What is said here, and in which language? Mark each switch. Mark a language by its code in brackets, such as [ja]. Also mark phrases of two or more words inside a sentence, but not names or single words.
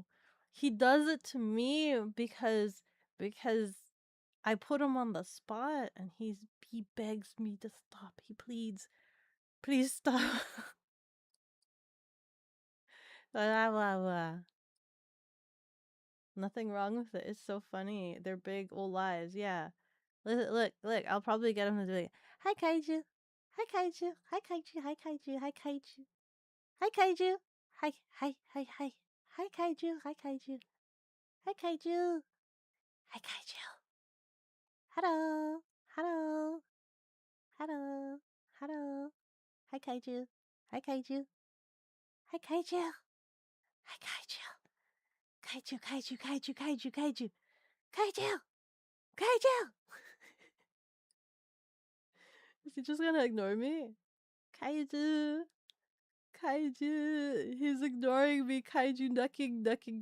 [en] He does it to me because I put him on the spot and he begs me to stop. He pleads, please stop. Blah, blah, blah. Nothing wrong with it. It's so funny. They're big old lies. Yeah. Look. I'll probably get him to do it. Hi, Kaiju. Hi, Kaiju. Hi, Kaiju. Hi, Kaiju. Hi, Kaiju. Hi, Kaiju. Hi. Hi, Kaiju. Hi, Kaiju. Hi, Kaiju. Hi, Kaiju. Hello. Hello. Hello. Hello. Hi, Kaiju. Hi, Kaiju. Hi, Kaiju. Hi, Kaiju. Kaiju. Kaiju. Kaiju. Is he just gonna ignore me? Kaiju. Kaiju. He's ignoring me. Kaiju ducking.